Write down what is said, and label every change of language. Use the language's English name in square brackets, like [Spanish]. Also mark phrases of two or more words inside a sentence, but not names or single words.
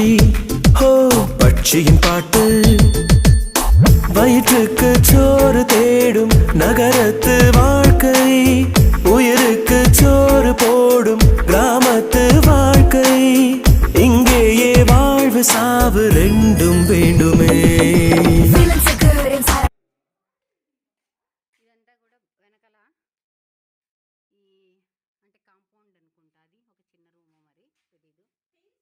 [Tamil] ஹோ பட்சியின் பாட்டு வயிற்றுக்கு சோறு தேடும் நகரத்து வாழ்க்கை உயிருக்கு சோறு போடும் கிராமத்து வாழ்க்கை இங்கேயே வாழ்வு சாவு ரெண்டும் வேண்டுமே. [Telugu] ఇదంతా కూడా వెనకాల ఈ అంటే కాంపౌండ్ అనుకుంటా, అది ఒక చిన్న రూమ్ మరి తెలీదు.